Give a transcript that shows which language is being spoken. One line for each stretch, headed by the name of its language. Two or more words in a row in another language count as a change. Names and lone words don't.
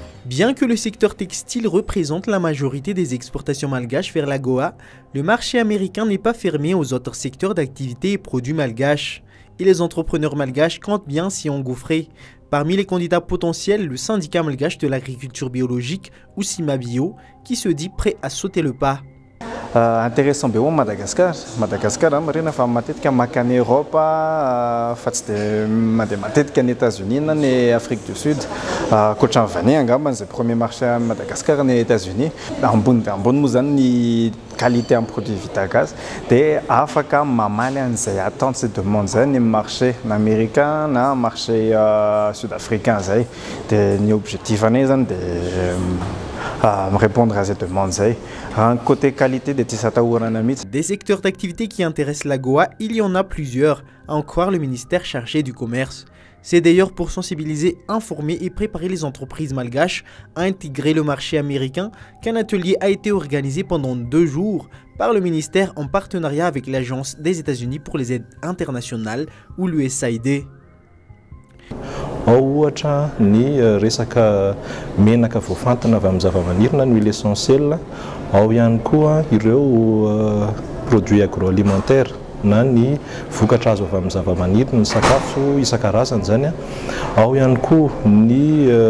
French: Bien que le secteur textile représente la majorité des exportations malgaches vers la Goa, le marché américain n'est pas fermé aux autres secteurs d'activité et produits malgaches. Et les entrepreneurs malgaches comptent bien s'y engouffrer. Parmi les candidats potentiels, le syndicat malgache de l'agriculture biologique, ou Simabio, qui se dit prêt à sauter le pas.
Malagasy: Intéressant be Madagascar. Madagascar marina fa matetika makany Europe fa tsy de matetika ny États-Unis na ny Afrique du Sud. Koatran'ny vanille angamba zay
French: premier marché
Malagasy: à Madagascar ny États-Unis. Ambony moa zany ny
French: qualité en produit
Malagasy: vita gaz de afaka mamaly an'izay attente sy demande zay ny
French: marché américain
Malagasy: na
French: marché sud-africain
Malagasy: zay de ny objectif anay zany de
French: répondre à cette demande. Côté qualité des Des secteurs d'activité qui intéressent la Goa, il y en a plusieurs, à en croire le ministère chargé du commerce. C'est d'ailleurs pour sensibiliser, informer et préparer les entreprises malgaches à intégrer le marché américain qu'un atelier a été organisé pendant 2 jours par le ministère en partenariat avec l'Agence des États-Unis pour les aides internationales ou l'USAID.
Malagasy: Ohatra ny resaka menaka voafantina avy amin'ny zava-maniry na ny
French: huile essentielle,
Malagasy: ao ihany koa ireo
French: produits agroalimentaires
Malagasy: na ny vokatra azo avy amin'ny zava-maniry, ny sakafo isan-karazany zany, ao ihany koa ny